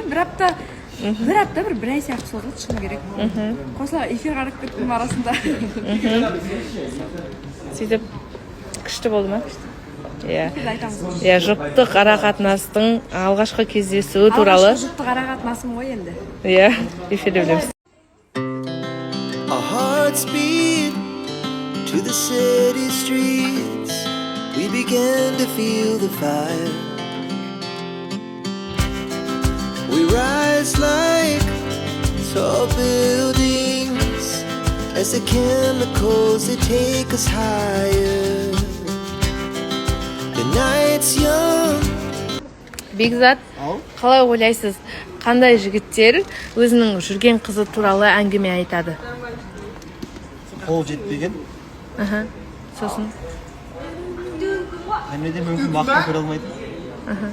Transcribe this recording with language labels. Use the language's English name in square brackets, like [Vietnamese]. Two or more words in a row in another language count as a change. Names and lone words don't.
[Kazakh] Бір апта бір ай сияқты созылды, шыны керек. Қосыла эфир қарап кеттім арасында. Сөйтіп күшті болды ма? Иә, жұптық арақатынастың алғашқы кездесуі туралы. Алғашқы жұптық арақатынасым ғой енді. Иә, эфирде білеміз. [English] Our hearts beat to the city streets. We began to feel the fire. We rise like tall buildings as the chemicals they take us higher. The night's young. [Kazakh] Бекзат, қалай ойлайсыз, қандай жігіттер өзінің жүрген қызы туралы әңгіме айтады? Қол жетпеген. Сосын. Әмеде мүмкін бақытын көре алмайды.